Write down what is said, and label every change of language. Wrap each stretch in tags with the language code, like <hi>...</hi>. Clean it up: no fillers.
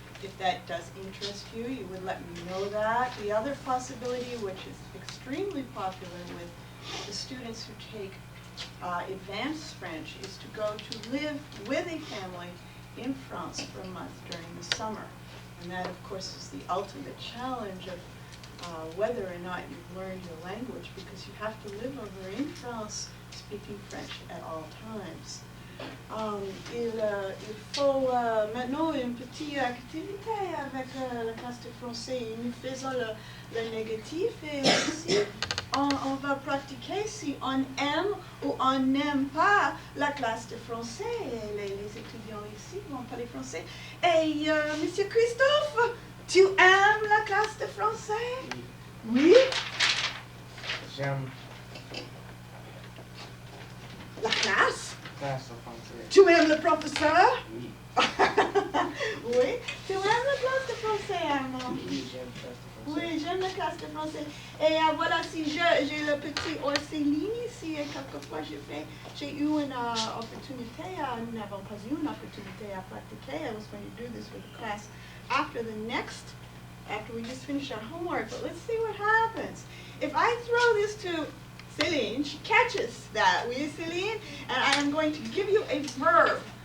<en>If that does interest you, you would let me know that. The other possibility, which is extremely popular with the students who take advanced French, is to go to live with a family in France for a month during the summer. And that, of course, is the ultimate challenge of whether or not you've learned your language, because you have to live over in France speaking French at all times.</en> <fr>Il faut maintenant une petite activité avec la classe de français. Nous faisons le négatif et aussi on va pratiquer si on aime ou on n'aime pas la classe de français. Les étudiants ici vont parler français. Et Monsieur Christophe, tu aimes la classe de français? Oui? J'aime La classe? classe de français. Tu aimes le professeur? Oui. Oui. Tu aimes la classe de français, Armand? Oui, j'aime classe de français. Oui, j'aime la classe de français. Et voilà, si j'ai le petit Orceline ici, et quelquefois j'ai eu une opportunité, nous n'avons pas eu une opportunité à pratiquer.</fr> <en>I was going to do this with the class after we just finish our homework, but let's see what happens. If I throw this to Céline, she catches that. Will you, Céline? And I am going to give you a verb.</en>